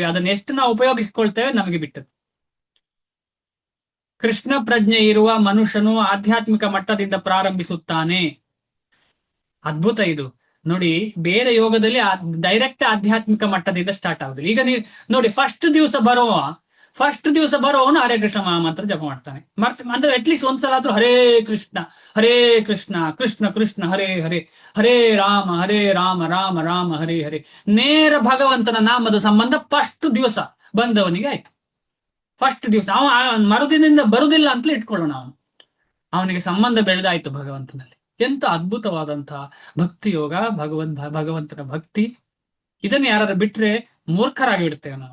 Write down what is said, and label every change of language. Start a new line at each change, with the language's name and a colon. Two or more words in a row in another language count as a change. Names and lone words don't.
Kannada: ಅದನ್ನ ಎಷ್ಟು ನಾವು ಉಪಯೋಗಿಸಿಕೊಳ್ತೇವೆ ನಮಗೆ ಬಿಟ್ಟದ್ದು. ಕೃಷ್ಣ ಪ್ರಜ್ಞೆ ಇರುವ ಮನುಷ್ಯನು ಆಧ್ಯಾತ್ಮಿಕ ಮಟ್ಟದಿಂದ ಪ್ರಾರಂಭಿಸುತ್ತಾನೆ. ಅದ್ಭುತ ಇದು ನೋಡಿ. ಬೇರೆ ಯೋಗದಲ್ಲಿ ಡೈರೆಕ್ಟ್ ಆಧ್ಯಾತ್ಮಿಕ ಮಟ್ಟದಿಂದ ಸ್ಟಾರ್ಟ್ ಆಗುದಿಲ್ಲ. ಈಗ ನೀವು ನೋಡಿ, ಫಸ್ಟ್ ದಿವಸ ಬರುವವನು ಹರೇ ಕೃಷ್ಣ ಮಹಾಮಂತ್ರ ಜಪ ಮಾಡ್ತಾನೆ. ಅಂದ್ರೆ ಅಟ್ಲೀಸ್ಟ್ ಒಂದ್ಸಲ ಆದ್ರೂ
Sanskrit: ಹರೇ ಕೃಷ್ಣ ಕೃಷ್ಣ ಕೃಷ್ಣ ಹರೇ ಹರೇ, ಹರೇ ರಾಮ ರಾಮ ರಾಮ ಹರೇ ಹರೇ.
Kannada: ನೇರ ಭಗವಂತನ ನಾಮದ ಸಂಬಂಧ ಫಸ್ಟ್ ದಿವಸ ಬಂದವನಿಗೆ ಆಯ್ತು. ಫಸ್ಟ್ ದಿವಸ ಅವ ಮರುದಿನದಿಂದ ಬರುದಿಲ್ಲ ಅಂತಲೇ ಇಟ್ಕೊಳ್ಳೋಣ. ಅವನಿಗೆ ಸಂಬಂಧ ಬೆಳೆದಾಯ್ತು ಭಗವಂತನಲ್ಲಿ. ಎಂತ ಅದ್ಭುತವಾದಂತಹ ಭಕ್ತಿ ಯೋಗ, ಭಗವಂತನ ಭಕ್ತಿ. ಇದನ್ನ ಯಾರಾದ್ರೂ ಬಿಟ್ರೆ ಮೂರ್ಖರಾಗಿ ಬಿಡ್ತೇವೆ ನಾವು.